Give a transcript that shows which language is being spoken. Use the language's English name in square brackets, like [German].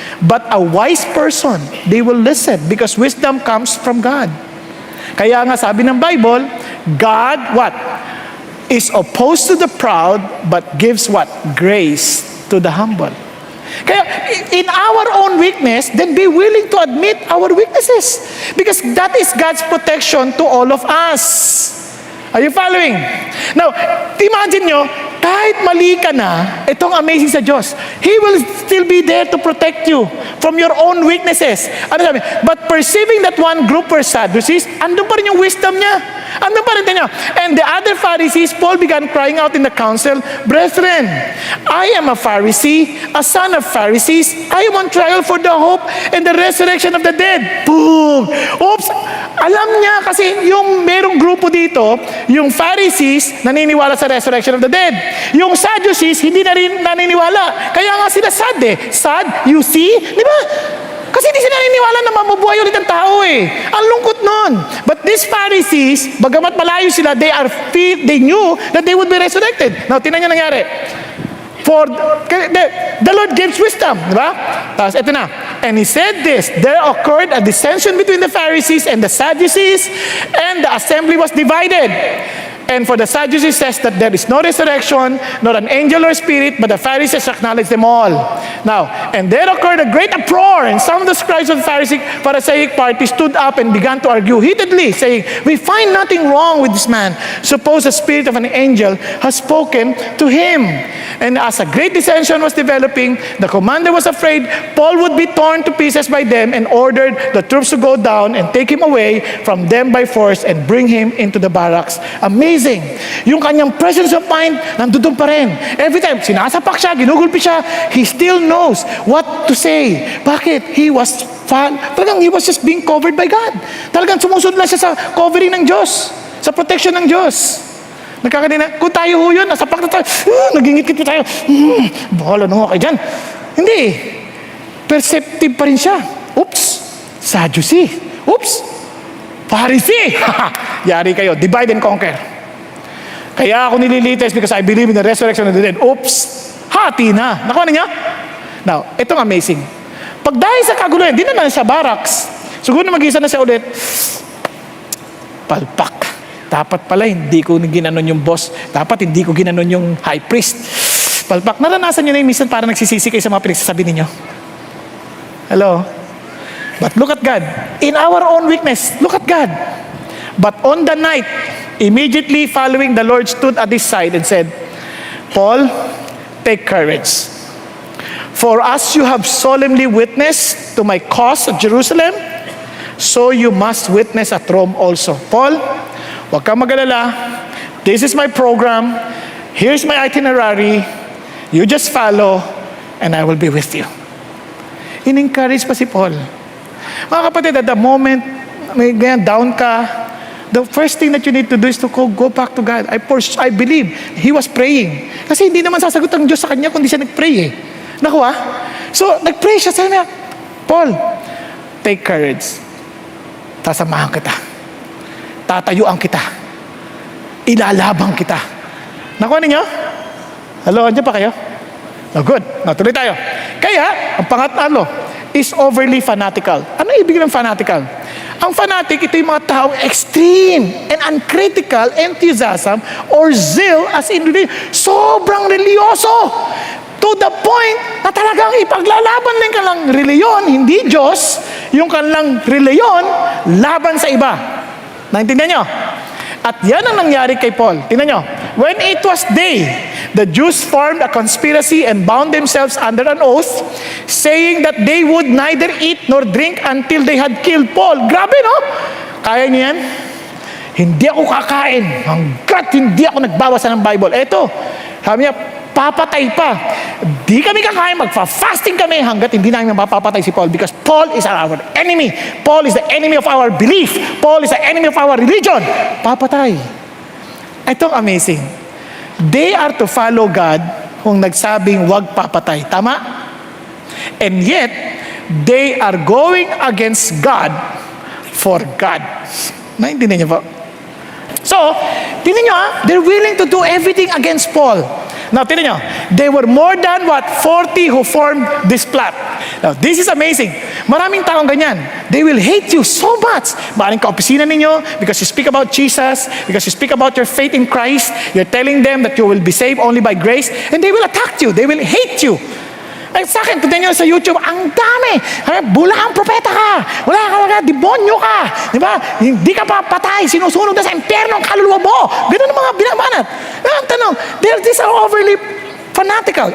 [English] But a wise person, they will listen because wisdom comes from God. [Filipino] Kaya nga sabi ng Bible, [English] God, what? Is opposed to the proud, but gives what? Grace to the humble. Kaya, in our own weakness, then be willing to admit our weaknesses. Because that is God's protection to all of us. Are you following? [Filipino] Now, imagine nyo, kahit mali ka na, itong amazing sa Diyos, [English] He will still be there to protect you from your own weaknesses. Ano sabi? But perceiving that one group were Sadducees, [Filipino] andun pa rin yung wisdom niya. Andun pa rin niya. [English] And the other Pharisees, Paul began crying out in the council, Brethren, I am a Pharisee, a son of Pharisees. I am on trial for the hope and the resurrection of the dead. [Filipino] Boom! Oops! Alam niya kasi yung merong grupo dito, yung Pharisees, naniniwala sa resurrection of the dead. Yung Sadducees, hindi na rin naniniwala. Kaya nga sila sad eh. [English] Sad, you see? [Filipino] Di ba? Kasi hindi sila naniniwala na mabubuhay ulit ang tao eh. Ang lungkot nun. [English] But these Pharisees, [Filipino] bagamat malayo sila, [English] they knew that they would be resurrected. Now, [Filipino] tingnan niyo nangyari. [English] For the Lord gives wisdom, [Filipino] di ba? Tapos, ito na. [English] And he said this, there occurred a dissension between the Pharisees and the Sadducees, and the assembly was divided. And for the Sadducees says that there is no resurrection, not an angel or spirit, but the Pharisees acknowledge them all. Now, and there occurred a great uproar, and some of the scribes of the Pharisaic party stood up and began to argue heatedly, saying, we find nothing wrong with this man. Suppose the spirit of an angel has spoken to him. And as a great dissension was developing, the commander was afraid Paul would be torn to pieces by them and ordered the troops to go down and take him away from them by force and bring him into the barracks. Amazing. [Filipino] Yung kanyang [English] presence of mind, [Filipino] nandun pa rin. [English] Every time, [Filipino] sinasapak siya, ginugulpi siya, [English] he still knows what to say. [Filipino] Bakit? [English] He was just being covered by God. [Filipino] Talagang sumusunod lang siya sa covering ng Diyos, sa protection ng Diyos. Nagkakadina, kung tayo ho yun, nasapak na tayo, nagingit-kit pa tayo, bahala na nga kayo dyan. Hindi. Perceptive pa rin siya. Oops, Sadducee. Oops, Pharisee. Yari kayo, [English] divide and conquer. [Filipino] Kaya ako nililites [English] because I believe in the resurrection of the dead. [Filipino] Oops, hati na. Nakuha na niya? Now, itong amazing. Pag dahil sa kaguluhan, di na sa barracks. Siguro na mag-isa na siya ulit. Palpak. Dapat pala hindi ko ginanon yung boss. Dapat hindi ko ginanon yung high priest. Palpak. Naranasan nyo na yung minsan para nagsisisi kayo sa mga pinagsasabi ninyo. [English] Hello? But look at God. In our own weakness, look at God. But on the night, immediately following, the Lord stood at his side and said, Paul, take courage. For as you have solemnly witnessed to my cause at Jerusalem, so you must witness at Rome also. Paul, [Filipino] huwag kang mag-alala. [English] This is my program. Here's my itinerary. You just follow, and I will be with you. [Filipino] In-encourage pa si Paul. Mga kapatid, [English] at the moment, [Filipino] may ganyan, down ka, [English] the first thing that you need to do is to go back to God. I believe he was praying. [Filipino] Kasi hindi naman sasagot ang Diyos sa kanya kung di siya nag-pray eh. Nakuha? So, nag-pray siya. Sabi niya, [English] Paul, take courage. [Filipino] Tasamahan kita. Tatayuan kita. Ilalabang kita. Nakuha ninyo? Hello, andyan pa kayo? No, good. No, tuloy tayo. Kaya, ang pangatlo is overly fanatical. Ano ibig ng fanatical? Ang fanatic, ito yung mga taong [English] extreme and uncritical enthusiasm or zeal [Filipino] as in sobrang religyoso. To the point na talagang ipaglalaban ng kanilang reliyon, hindi Diyos, yung kanilang reliyon, laban sa iba. Naintindihan nyo? At yan ang nangyari kay Paul. Tingnan nyo. [English] When it was day, the Jews formed a conspiracy and bound themselves under an oath, saying that they would neither eat nor drink until they had killed Paul. [Filipino] Grabe, no? Kaya niyo yan? Hindi ako kakain hanggat hindi ako nagbabasa ng Bible. Eto, sabi niya, papatay pa. Di kami kakain, magfa-fasting kami hanggat hindi namin mapapatay si Paul [English] because Paul is our enemy. Paul is the enemy of our belief. Paul is the enemy of our religion. [Filipino] Papatay. Itong amazing. [English] They are to follow God [Filipino] kung nagsabing wag papatay. Tama? [English] And yet, they are going against God for God. [Filipino] Naintindihan niyo po? [English] So, [Filipino] tingnan nyo [English] they're willing to do everything against Paul. Now, tingnan nyo, they were more than 40 who formed this plot. Now, this is amazing. [Filipino] Maraming taong ganyan. [English] They will hate you so much. [Filipino] Maraming kaopisina ninyo [English] because you speak about Jesus, because you speak about your faith in Christ. You're telling them that you will be saved only by grace, and they will attack you. They will hate you. [Filipino] Ay, sa akin, tignan nyo sa YouTube, ang dami. Bulaang propeta ka. Wala ka talaga, demonyo ka. Di ba? Hindi ka pa patay. Sinusunog na sa impyerno ang kaluluwa mo. Ganun ang mga binabanat. Ang tanong, [English] these are overly fanatical.